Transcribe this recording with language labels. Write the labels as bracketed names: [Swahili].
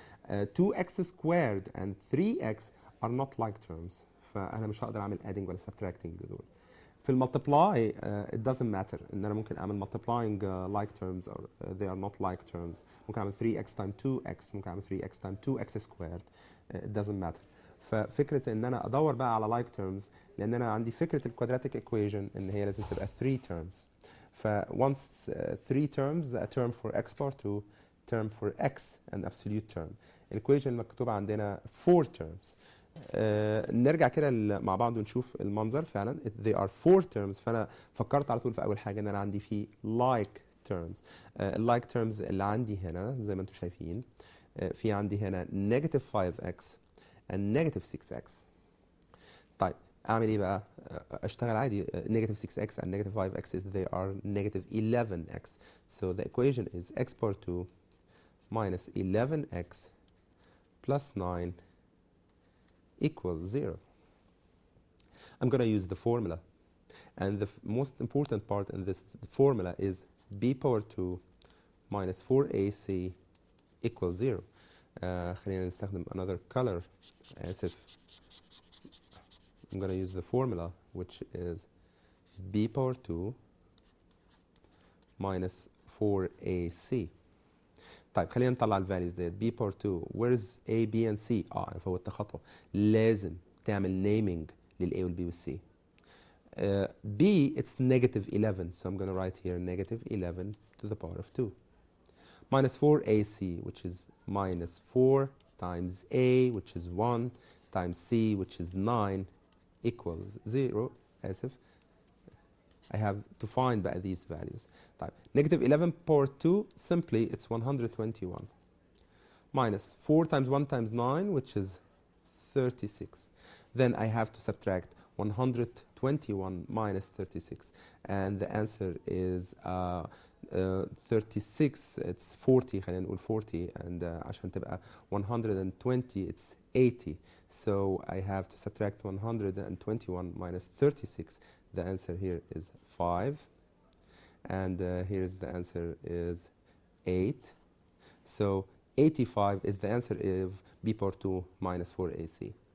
[English] 2x squared and 3x are not like terms, [Arabic] فأنا مش هقدر أعمل [English] adding ولا subtracting دول. في المultiply it doesn't matter [Arabic] ان انا ممكن اعمل [English] multiplying like terms or they are not like terms. ممكن اعمل 3x times 2x، ممكن اعمل 3x times 2x squared. it doesn't matter. [Arabic] ففكره ان انا ادور بقى على like terms، لان انا عندي فكره الكوادراتيك equation ان هي لازم تبقى 3 terms. [English] ف once 3 terms a term for x power 2 term for x and absolute term. [Arabic] الايكويشن المكتوبه عندنا 4 terms. نرجع كده مع بعض ونشوف المنظر. [English] فعلا they are 4 terms. [Arabic] فانا فكرت على طول في اول حاجه ان انا عندي في like terms. like terms اللي عندي هنا زي ما انتم شايفين في عندي هنا [English] negative 5x and negative 6x. [Arabic] طيب اعمل ايه بقى؟ اشتغل عادي. [English] negative 6x and negative 5x they are negative 11x. so the equation is x power 2 minus 11x plus 9 equals 0. I'm going to use the formula, and the most important part in this formula is b power 2 minus 4ac equals 0. [Arabic] خلينا نستخدم [English] another color. [Arabic] آسف. [English] I'm gonna use the formula which is b power 2 minus 4ac. [Arabic] طيب خلينا نطلع الفاليوز ديت. [English] b power 2 where's a b and c؟ [Arabic] انا فوتت خطوه. لازم تعمل naming لل a وال b وال c. [English] b it's negative 11, so I'm gonna write here negative 11 to the power of 2 minus 4ac, which is minus 4 times a, which is 1, times c, which is 9, equals 0. [Arabic] آسف. [English] I have to find بقى these values. طيب negative 11 power 2, simply it's 121 minus 4 times 1 times 9, which is 36. Then I have to subtract 121 minus 36, and the answer is 36. It's 40. [Arabic] خلينا نقول [English] 40, and [Arabic] عشان تبقى [English] 120 it's 80. So I have to subtract 121 minus 36. The answer here is 5, and here's the answer is 8. So 85 is the answer of b power 2 minus 4ac.